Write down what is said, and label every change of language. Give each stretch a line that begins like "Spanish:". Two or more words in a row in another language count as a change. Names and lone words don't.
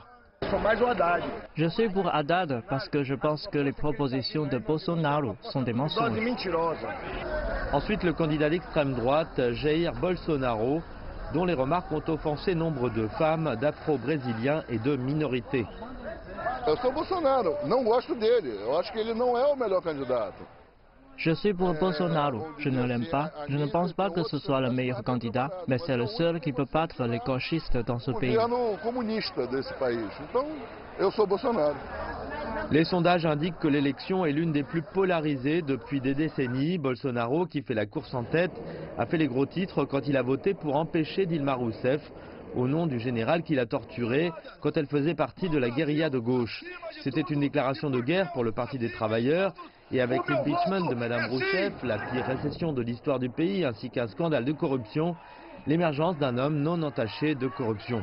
French: Je suis pour Haddad parce que je pense que les propositions de Bolsonaro sont des mensonges. Ensuite, le candidat d'extrême droite, Jair Bolsonaro, dont les remarques ont offensé nombre de femmes, d'afro-brésiliens et de minorités.
Portuguese: Eu sou Bolsonaro, não gosto dele. Eu acho que ele não é o melhor candidato.
French: Je suis pour Bolsonaro. Je ne l'aime pas. Je ne pense pas que ce soit le meilleur candidat, mais c'est le seul qui peut battre les gauchistes dans ce pays.
Portuguese: Governo comunista desse país. Então, eu sou Bolsonaro.
French: Les sondages indiquent que l'élection est l'une des plus polarisées depuis des décennies. Bolsonaro, qui fait la course en tête, a fait les gros titres quand il a voté pour empêcher Dilma Rousseff, au nom du général qui l'a torturé quand elle faisait partie de la guérilla de gauche. C'était une déclaration de guerre pour le Parti des travailleurs, et avec l'impeachment de Mme Rousseff, la pire récession de l'histoire du pays, ainsi qu'un scandale de corruption, l'émergence d'un homme non entaché de corruption.